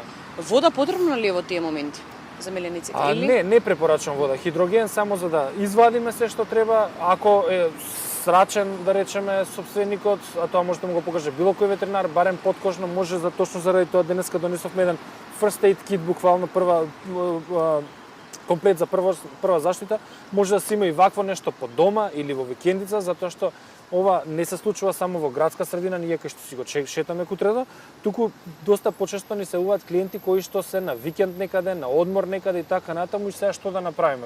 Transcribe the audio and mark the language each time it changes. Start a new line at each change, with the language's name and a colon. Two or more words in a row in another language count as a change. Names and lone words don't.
Macedonian: Вода потребна ли е во тие моменти за милениците или? Не препорачувам вода. Хидроген само за да извадиме се што треба. Ако е срачен, да речеме, собственикот, а тоа може да му го покаже било кој ветеринар, барем подкожно може за точно заради тоа денеска донесовме еден
English: first aid kit,
Macedonian: буквално комплет за прва заштита, може да се има и вакво нешто по дома или во викендица, затоа што ова не се случува само во градска средина, ние кај што си го шетаме кутредо, туку доста почесто ни се јавуваат клиенти кои што се на викенд некаде, на одмор некаде и така натаму и сега што да направиме.